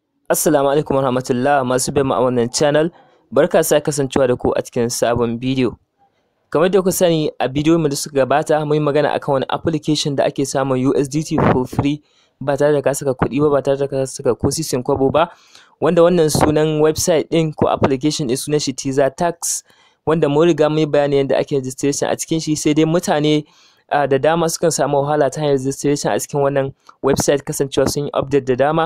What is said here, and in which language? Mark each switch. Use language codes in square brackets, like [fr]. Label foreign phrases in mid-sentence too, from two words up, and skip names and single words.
[ar] السلام عليكم ورحمة الله [ha] masu bin mu a wannan channel. Barka sa kasancewa da ku a cikin sabon bidiyo. Kamar da ku sani a bidiyo mu da suka gabata mun yi magana akan wani application da ake samun USDT [en] for free [ha] ba tare da ka saka kuɗi ba tare da ka saka ko sisin kwabo ba, wanda wannan sunan website din ko application din sunan shi tax, wanda mun riga mun yi bayani yadda ake registration a cikin shi, sai dai mutane da dama sukan samu wahala ta hanyar registration a cikin wannan website kasancewa sun yi update da dama.